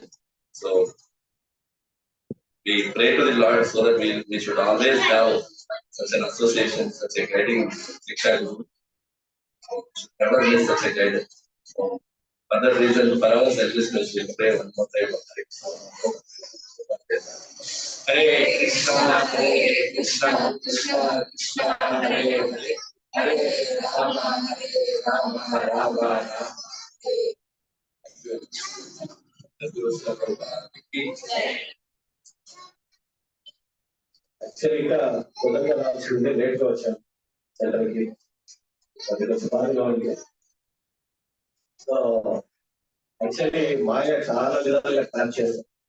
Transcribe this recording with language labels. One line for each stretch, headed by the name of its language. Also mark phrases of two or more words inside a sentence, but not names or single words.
English: So we pray to the Lord so that we should always have such an association, such a guiding Shiksha Guru. So we should never miss such a guidance. So for that reason, for our selfishness, we pray one more time.
Sanskrit: हरे कृष्ण हरे कृष्ण कृष्ण कृष्ण हरे हरे हरे राम राम राम.
Telugu: యాక్చువల్లీ ఇంకా తొందరగా రావాల్సిందే, లేట్ గా వచ్చాను సెంటర్ కి. బాగా ఉంది.
English: so actually
Telugu: మాయ చాలా విధాలుగా ప్లాన్ చేస్తాం.